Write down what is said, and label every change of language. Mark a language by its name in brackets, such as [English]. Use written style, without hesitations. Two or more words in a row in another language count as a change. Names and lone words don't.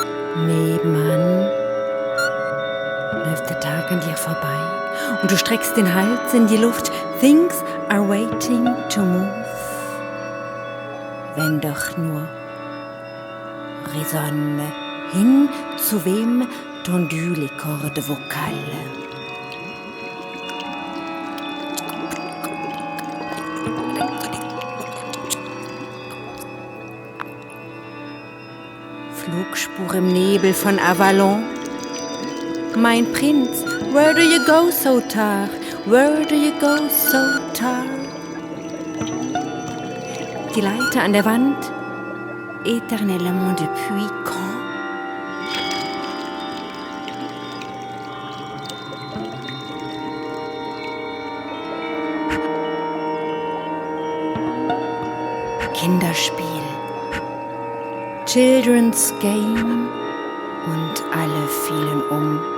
[German] Nebenan läuft der Tag an dir vorbei und du streckst den Hals in die Luft. [English] Things are waiting to move. [German] Wenn doch nur résonne hin zu wem [French] tendu les cordes vocales. [German] Flugspur im Nebel von Avalon. Mein Prinz, [English] where do you go so tard? Where do you go so tard? [German] Die Leiter an der Wand, [French] éternellement depuis quand? [German] Kinderspiel. [English] Children's Game [German] und alle fielen um.